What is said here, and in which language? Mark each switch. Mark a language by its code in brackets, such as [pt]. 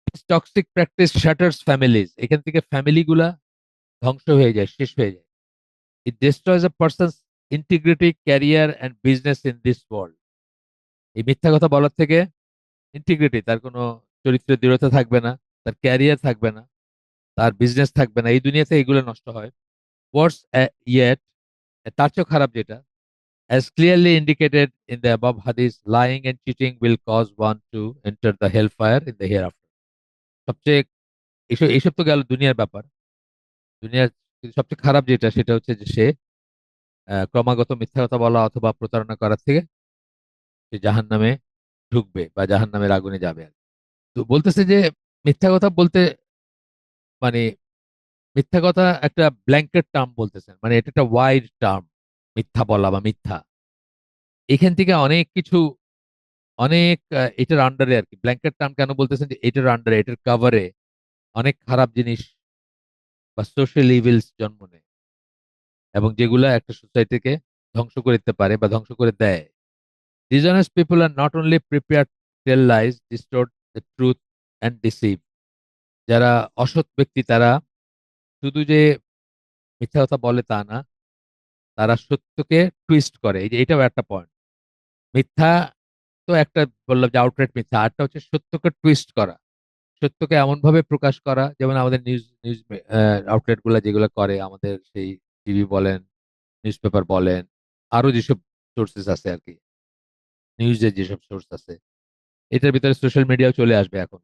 [en] toxic practice shutters families, [bn] এখান থেকে family গুলা ধ্বংস হয়ে যায়, শেষ হয়ে যায়। [en] It destroys a person's integrity, career and business in this world. [bn] এই মিথ্যা কথা বলার থেকে ইন্টিগ্রিটি, তার কোনো চরিত্রের দৃঢ়তা থাকবে না, তার ক্যারিয়ার থাকবে না, তার বিজনেস থাকবে না, এই দুনিয়াতে এগুলো নষ্ট হয়। [en] worse yet, [bn] তার চেয়েও খারাপ যেটা, [en] as clearly indicated in the above hadith, lying and cheating will cause one to enter the hellfire in the hereafter. [bn] সবচেয়ে এইসব এইসব তো গেল দুনিয়ার ব্যাপার। দুনিয়ার কিন্তু সবচেয়ে খারাপ যেটা সেটা হচ্ছে যে সে ক্রমাগত মিথ্যা কথা বলা অথবা প্রতারণা করার থেকে সে জাহান্নামে ঢুকবে বা জাহান্নামের আগুনে যাবে আর কি। তো বলতেছে যে মিথ্যা কথা বলতে মানে, মিথ্যা কথা একটা ব্ল্যাঙ্কেট টার্ম বলতেছেন, মানে এটা একটা ওয়াইড টার্ম। মিথ্যা বলা বা মিথ্যা, এখান থেকে অনেক কিছু, অনেক এটার আন্ডারে আর কি। ব্ল্যাঙ্কেট টার্ম কেন বলতেছেন যে এটার আন্ডারে, এটার কাভারে অনেক খারাপ জিনিস বা সোশ্যাল ইভিলস জন্ম নেয়, এবং যেগুলা একটা সোসাইটিকে ধ্বংস করে দিতে পারে বা ধ্বংস করে দেয়। [en] Dishonest people are not only prepared to tell lies, distort the truth and deceive. [bn] যারা অসৎ ব্যক্তি তারা শুধু যে মিথ্যা কথা বলে তা না, তারা সত্যকে টুইস্ট করে। এই যে এটাও একটা পয়েন্ট। মিথ্যা তো একটা, বললাম যে আউটরাইট মিথ্যা, আরটা হচ্ছে সত্যকে টুইস্ট করা, সত্যকে এমন ভাবে প্রকাশ করা, যেমন আমাদের নিউজ নিউজ আউটলেট গুলা যেগুলো করে, আমাদের সেই টিভি বলেন, নিউজ পেপার বলেন, আরো যেসব সোর্সেস আছে আর কি, নিউজের যেসব সোর্স আছে, এটার ভিতরে সোশ্যাল মিডিয়াও চলে আসবে এখন।